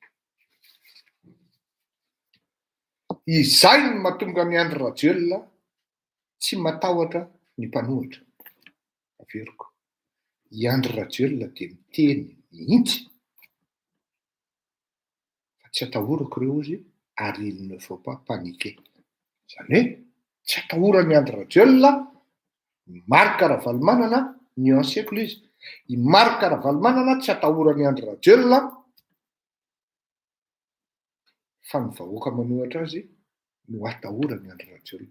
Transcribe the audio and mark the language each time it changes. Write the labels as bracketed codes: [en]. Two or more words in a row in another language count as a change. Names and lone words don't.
[mg] Izay no mahatonga ny Andry Rajoelina tsy matahotra ny mpanohitra. Averiko. I Andry Rajoelina dia miteny mihitsy. Fa tsy atahorako ireo izy ary [fr] il ne faut pas paniquer. [mg] Zany hoe tsy atahora ny Andry Rajoelina, Marc Ravalomanana nuanceko izy. I Marc Ravalomanana tsy atahora ny Andry Rajoelina fa ny vahoaka manohatra azy no atahora ny Andry Rajoelina.